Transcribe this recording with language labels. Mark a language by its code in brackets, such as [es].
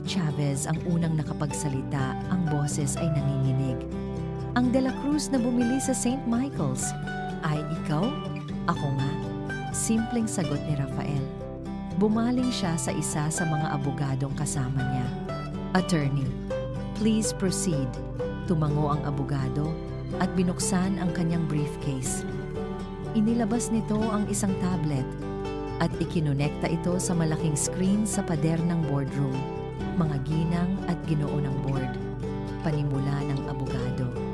[tl] Chavez ang unang nakapagsalita, ang boses ay nanginginig. Ang De La Cruz na bumili sa St. Michael's. Ay ikaw? Ako nga. Simpleng sagot ni Rafael. Bumaling siya sa isa sa mga abogadong kasama niya. [en] Attorney, please proceed. [tl] Tumango ang abogado at binuksan ang kanyang briefcase. Inilabas nito ang isang tablet at ikinonekta ito sa malaking screen sa pader ng boardroom. Mga ginang at ginoo ng board. Panimula ng abogado.